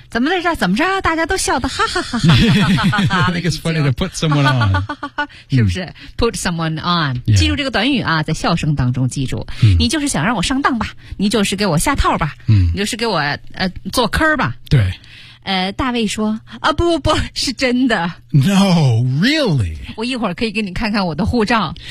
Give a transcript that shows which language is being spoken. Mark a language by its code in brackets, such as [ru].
[zh] 怎么在这怎么着大家都笑得哈哈哈哈哈哈哈哈哈 [en] I think it's funny to put someone on [zh] 是不是 [en] put someone on、 yeah. [zh] 记住这个短语啊在笑声当中记住、嗯、你就是想让我上当吧你就是给我下套吧、嗯、你就是给我做坑吧对大卫说啊不不不是真的 [en] No really [zh] 我一会儿可以给你看看我的护照